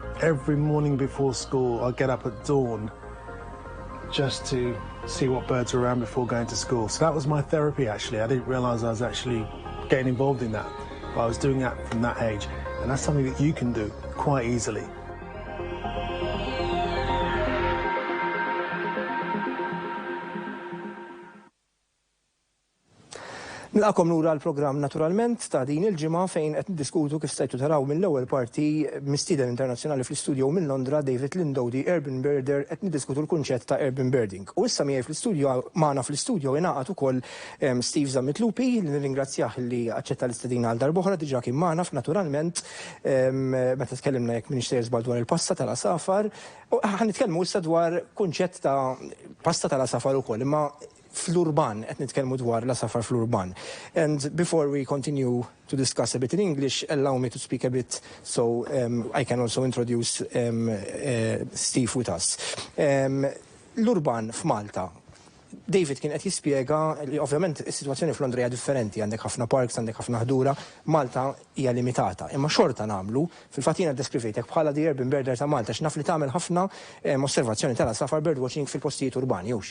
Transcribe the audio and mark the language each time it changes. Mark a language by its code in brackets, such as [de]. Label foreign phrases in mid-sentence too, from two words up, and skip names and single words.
[en] Every morning before school, I get up at dawn just to see what birds are around before going to school. So that was my therapy, actually. I didn't realise I was actually getting involved in that, but I was doing that from that age. And that's something that you can do quite easily. [mt] Nilqakom lura l-programm Naturalment ta' din il-ġimgħa fejn qed niddiskutu kif stajtu taraw mill-ewwel parti mistieden internazzjonali fl-istudio minn Londra David Lindo di Urban Birder qed niddiskutu l-kunċett ta' [en] urban birding. [mt] U issa miegħi fl-istudio magħna fl-istudio ingħaqad ukoll Steve Zammitlupi li nirringrazzjah li aċċetta l-istedina għal darb'oħra diġà kien magħna f'Naturalment meta tkellimna jekk minix sejjer dwar il-pasta tal-asafar. U ħanitkellmu issa dwar kunċett ta' pasta tal-asafar ukoll imma fl-urban, qed nitkellmu dwar l-asafar fl-urban. [en] And before we continue to discuss a bit in English, allow me to speak a bit so I can also introduce Steve with us. [mt] L-urban f'Malta. David kien qed jispjega li ovvjament is-sitwazzjoni f'Londra hija differenti, għandek ħafna parks, għandek ħafna ħdura, Malta hija limitata. Imma xorta nagħmlu, fil-fatt jiena ddeskrivejtek bħala di Urban Birder ta' Malta x'naf li tagħmel ħafna osservazzjoni tal-asafar birdwatching fil-postijiet urbani, jewx.